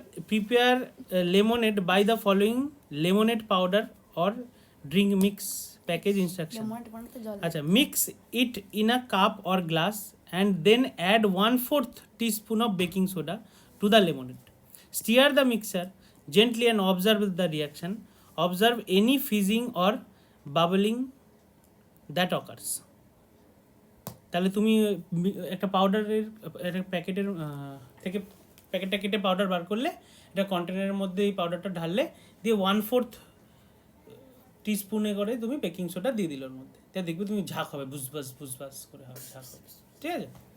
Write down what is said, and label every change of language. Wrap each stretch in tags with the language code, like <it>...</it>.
<en>Prepare lemonade by the following lemonade powder or drink mix package instruction. আচ্ছা, mix it in a cup or glass and then add 1/4 teaspoon of baking soda to the lemonade. Stir the mixture gently and observe the reaction. Observe any fizzing or bubbling that occurs.</en> <bn>তাহলে তুমি একটা পাউডারের একটা প্যাকেটের থেকে প্যাকেটটা কেটে powder বার করলে, এটা কন্টেনারের মধ্যে এই পাউডারটা ঢাললে, দিয়ে 1/4 টিস্পুনে করে তুমি বেকিং সোডা দিয়ে দিল ওর মধ্যে, তা দেখবে তুমি ঝাঁক হবে, বুসবাস করে হবে, ঝাঁক হবে, ঠিক আছে।</bn>